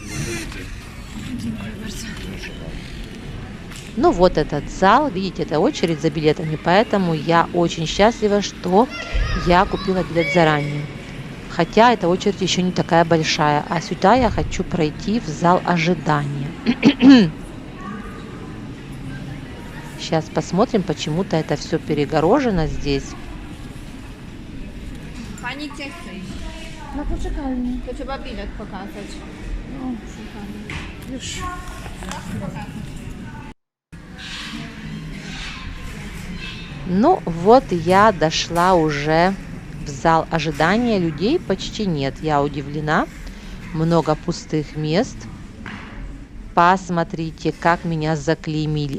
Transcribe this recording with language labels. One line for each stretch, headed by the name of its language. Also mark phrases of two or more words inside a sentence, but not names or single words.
Russian: Ну вот этот зал, видите, это очередь за билетами, поэтому я очень счастлива, что я купила билет заранее. Хотя эта очередь еще не такая большая, а сюда я хочу пройти в зал ожидания. Сейчас посмотрим, почему-то это все перегорожено здесь.
Polish: Pani gdzie chce iść? Na poczekalni. To trzeba bilet pokazać. No, szukamy. Już.
Russian: Ну вот я дошла уже в зал ожидания. Людей почти нет. Я удивлена. Много пустых мест. Посмотрите, как меня заклеймили.